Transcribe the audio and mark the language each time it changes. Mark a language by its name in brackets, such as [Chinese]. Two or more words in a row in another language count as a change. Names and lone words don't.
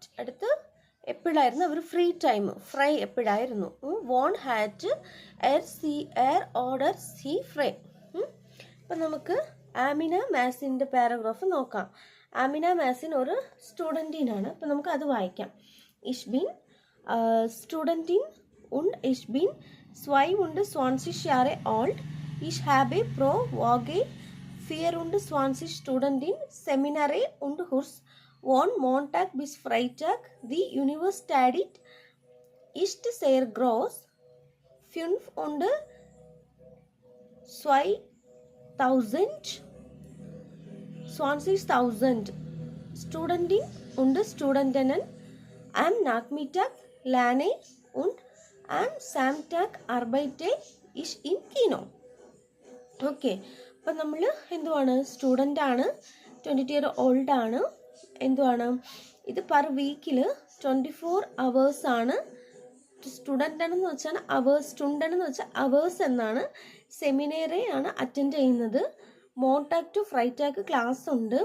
[Malayalam] അടുത്ത് എപ്പോഴായിരുന്നു അവർ [English] free time, [Malayalam] ഫ്രൈ എപ്പോഴായിരുന്നു? [German] Wann hat er sie er oder sie frei. [Malayalam] അപ്പം നമുക്ക് ആമിന മാസിൻ്റെ പാരഗ്രാഫ് നോക്കാം. ആമിന മാസിൻ ഒരു സ്റ്റുഡൻറ്റിനാണ്. അപ്പം നമുക്ക് അത് വായിക്കാം. [German] Ich bin Studentin und ich bin 22 Jahre alt. Ich habe pro Woche 24 Stunden in Seminare und Kurs. Von Montag bis Freitag die Universität ist sehr groß. 20.000 Studenten und Studentinnen am Nachmittag lernen und am Samstag arbeite ich im Kino. [Malayalam] ഓക്കെ, അപ്പം നമ്മൾ എന്തുവാണ്, സ്റ്റുഡൻ്റ് ആണ്, 22 [English] year old [Malayalam] ആണ്. എന്തുവാണ് ഇത്? [English] per weekil 24 hours [Malayalam] ആണ്. സ്റ്റുഡൻ്റ് ആണെന്ന് വെച്ചാൽ അവേഴ്സ് എന്നാണ്. സെമിനാറി ആണ് അറ്റൻഡ് ചെയ്യുന്നത്. മോണ്ടാക് ടു ഫ്രൈറ്റാക്ക് ക്ലാസ് ഉണ്ട്.